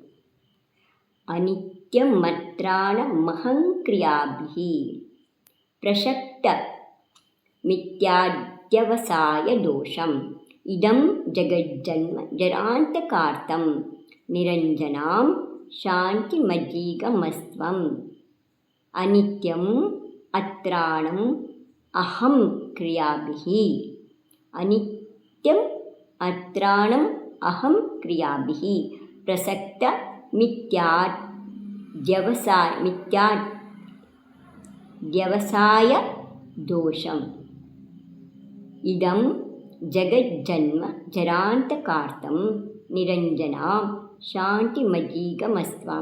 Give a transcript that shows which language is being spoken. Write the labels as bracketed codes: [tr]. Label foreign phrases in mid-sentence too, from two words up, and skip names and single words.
[sa] ಅನಿತ್ಯಮತ್ರಾಣ ಮಹಂಕ್ರಿಯಾಭಿಃ ಪ್ರಸಕ್ತ ಮಿಥ್ಯಾದ್ಯವಸಾಯ ದೋಷಂ ಇದಂ ಜಗಜ್ಜನ್ಮ ಜರಾಂತಕಾರ್ತಂ ನಿರಂಜನಾಂ ಶಾಂತಿಮಜ್ಜೀಗಮಸ್ತ್ವಂ. ಅನಿತ್ಯಂ ಅತ್ರಾಣಂ ಅಹಂ ಕ್ರಿಯಾಭಿಃ. ಅನಿತ್ಯಂ ಅತ್ರಾಣಂ ಅಹಂ ಕ್ರಿಯಾಭಿಃ ಪ್ರಸಕ್ತ ಮಿಥ್ಯಾದ್ಯವಸಾಯ ದೋಷಂ ಇದಂ ಜಗಜ್ಜನ್ಮ ಜರಾಂತಕಾರ್ತಂ ನಿರಂಜನಾಂ ಶಾಂತಿಮಜ್ಜೀಗಮಸ್ತ್ವಂ.